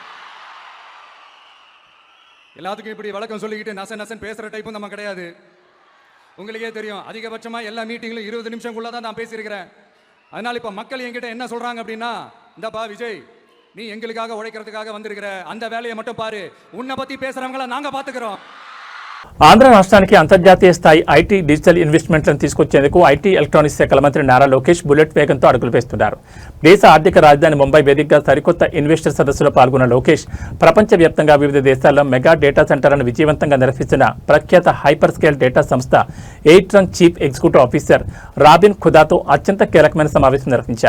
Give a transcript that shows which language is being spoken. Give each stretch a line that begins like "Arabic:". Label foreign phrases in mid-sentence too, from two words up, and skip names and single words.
Tamil: எல்லாத்துக்கும் இப்படி வழக்கம் சொல்லிக்கிட்டு நசன் பேசுற டைப்பும் நம்ம கிடையாது. உங்களுக்கே தெரியும், அதிகபட்சமா எல்லா மீட்டிங்லும் 20 நிமிஷம்குள்ள தான் நான் பேசியிருக்கிறேன். அதனால இப்ப மக்கள் என்கிட்ட என்ன சொல்றாங்க அப்படின்னா, இந்தப்பா விஜய், நீ எங்களுக்காக உழைக்கிறதுக்காக வந்திருக்கிற, அந்த வேலையை மட்டும் பாரு, உன்னை பத்தி பேசுறவங்கள நாங்க பாத்துக்கிறோம்.
Telugu: ఆంధ్ర రాష్ట్రానికి అంతర్జాతీయ స్థాయి
English: IT digital
Telugu: ఇన్వెస్ట్మెంట్లను తీసుకొచ్చేందుకు
English: IT electronics
Telugu: శాఖల మంత్రి నారా లోకేష్ బుల్లెట్ వేగంతో అడుగులు వేస్తున్నారు. దేశ ఆర్థిక రాజధాని ముంబై వేదికగా సరికొత్త ఇన్వెస్టర్ సదస్సులో పాల్గొన్న లోకేష్ ప్రపంచవ్యాప్తంగా వివిధ దేశాల్లో
English: mega data
Telugu: సెంటర్లను విజయవంతంగా నిర్వహిస్తున్న ప్రఖ్యాత
English: hyper scale data
Telugu: సంస్థ ఎయిట్రంగ్
English: chief executive officer
Telugu: రాబిన్ ఖుదాతో అత్యంత కీలకమైన సమావేశం నిర్వహించారు.